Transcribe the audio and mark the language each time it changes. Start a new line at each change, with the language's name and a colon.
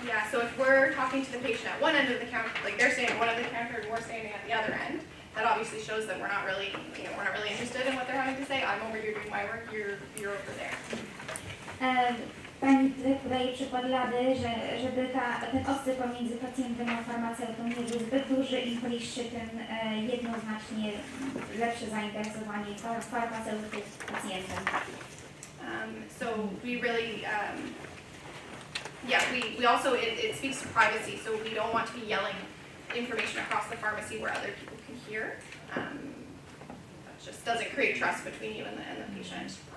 English: So if we're talking to the patient at one end of the counter, like they're standing at one end of the counter and we're standing at the other end, that obviously shows that we're not really, interested in what they're having to say. I'm over here doing my work, you're over there.
Polish: Pani podaje przykład Lady, żeby ten odstęp pomiędzy pacjentem a farmaceutą nie był zbyt duży, im bliższy, tym jednoznacznie lepsze zainteresowanie farmaceutów pacjentem.
English: So we really, we also, it speaks to privacy, so we don't want to be yelling information across the pharmacy where other people can hear. That just doesn't create trust between you and the patient.